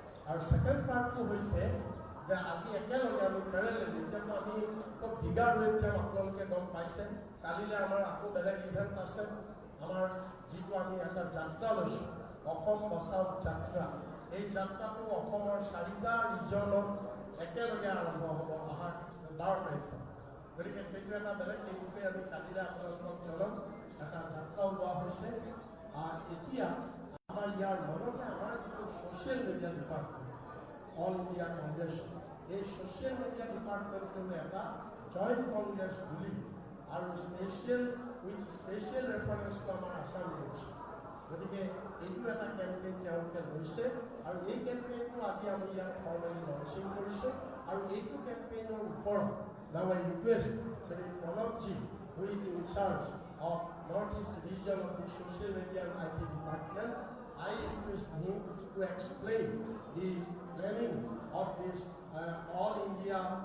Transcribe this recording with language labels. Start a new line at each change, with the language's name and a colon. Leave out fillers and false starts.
Assamese: আৰু ছেকেণ্ড পাৰ্টটো হৈছে যে আজি একেলগে আমি পেৰেলেলি, এতিয়াতো আমি খুব ভিগাৰ ৱেত যাম, আপোনালোকে গম পাইছে। কালিলৈ আমাৰ আকৌ বেলেগ ইভেণ্ট আছে, আমাৰ যিটো আমি এটা যাত্ৰা লৈছোঁ অসম বচাও যাত্ৰা। এই যাত্ৰাটো অসমৰ 4টা ৰিজনত একেলগে আৰম্ভ হ'ব অহা 12 তাৰিখত। গতিকে সেইটো এটা বেলেগ দিনটোৱে আমি কালিলৈ আপোনালোকক জনাম। এটা যাত্ৰা ওলোৱা হৈছে। এতিয়া আমাৰ ইয়াৰ লগতে আমাৰ যিটো social media department all India Congress, এই ছ'চিয়েল মিডিয়া ডিপাৰ্টমেণ্টটোৱে এটা জইণ্ট কংগ্ৰেছ বুলি আৰু স্পেচিয়েল ৰেফাৰেঞ্চটো আমাৰ আছাম লৈছে। গতিকে এইটো এটা কেম্পেইন তেওঁলোকে লৈছে আৰু এই কেম্পেইনটো আজি আমি ইয়াত ফৰ্মেলি লঞ্চিং কৰিছোঁ। আৰু এইটো কেম্পেইনৰ ওপৰত
English: now I request Shri Pranavji, who is in charge of Northeast Region of the Social Media and IT Department, I request him to explain the planning of this All India